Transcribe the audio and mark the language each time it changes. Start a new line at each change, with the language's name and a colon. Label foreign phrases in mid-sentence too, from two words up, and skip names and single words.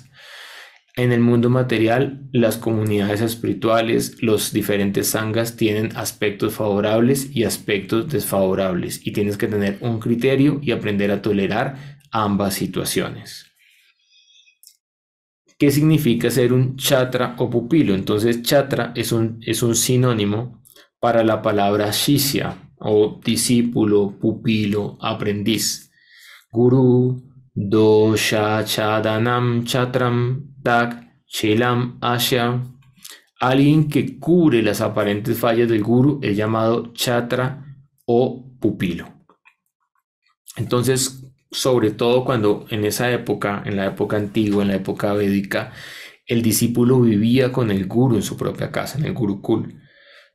Spanish: En el mundo material, las comunidades espirituales, los diferentes sanghas tienen aspectos favorables y aspectos desfavorables y tienes que tener un criterio y aprender a tolerar ambas situaciones. ¿Qué significa ser un chatra o pupilo? Entonces, chatra es un sinónimo para la palabra shishya o discípulo, pupilo, aprendiz.
Sanskrit: गुरु दोष छादनं छत्रं तक् चेलम् अस्य.
Spanish: Alguien que cubre las aparentes fallas del guru es llamado chatra o pupilo. Entonces, sobre todo cuando en esa época, en la época antigua, en la época védica, el discípulo vivía con el guru en su propia casa, en el gurukul.